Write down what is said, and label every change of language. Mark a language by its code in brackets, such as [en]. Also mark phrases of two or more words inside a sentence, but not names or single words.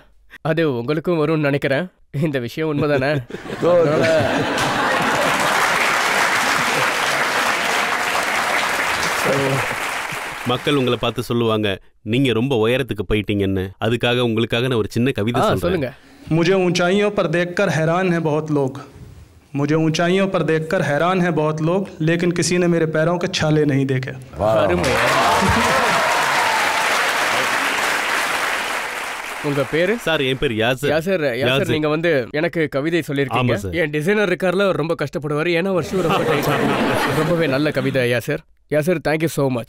[ta] அது உங்களுக்கும் வரும்னு நினைக்கிறேன். இந்த விஷயம் உண்மைதானே? மக்கள் உங்களை பார்த்து சொல்லுவாங்க, நீங்க ரொம்ப உயரத்துக்கு போயிட்டீங்கன்னு. அதுக்காக உங்களுக்காக நான் ஒரு சின்ன கவிதை சொல்லுங்க. [hi] मुझे ऊंचाइयों पर देखकर हैरान है बहुत लोग, मुझे ऊंचाइयों पर देखकर हैरान है बहुत लोग, लेकिन किसी ने मेरे पैरों के छाले नहीं देखे. [ta] உங்க பேரு? சார், என் பேர் யாசர். யாசர், நீங்க வந்து எனக்கு கவிதை சொல்லிருக்கீங்க. என் டிசைனர் இருக்கார்ல, ரொம்ப கஷ்டப்படுவாரு. ஏன்னா ஒரு ஷூ ரொம்பவே நல்ல கவிதை. யாசர், [en] Thank you so much.